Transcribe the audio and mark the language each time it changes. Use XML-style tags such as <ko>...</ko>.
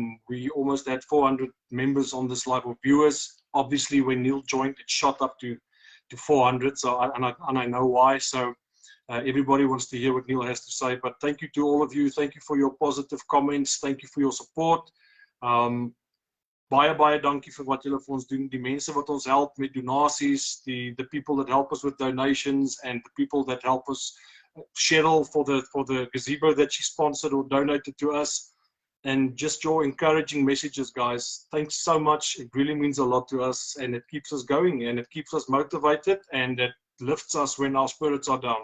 <en>We almost had 400 members on this live, or viewers. Obviously, when Neil joined, it shot up to 400. So, and I know why. So, everybody wants to hear what Neil has to say. But thank you to all of you. Thank you for your positive comments. Thank you for your support.</en> <af>Baie dankie vir wat julle vir ons doen. Die mense wat ons help met donasies,</af> <en>the people that help us with donations, and the people that help us. Cheryl for the gazebo that she sponsored or donated to us, and just your encouraging messages, guys. Thanks so much. It really means a lot to us, and it keeps us going, and it keeps us motivated, and it lifts us when our spirits are down.</en>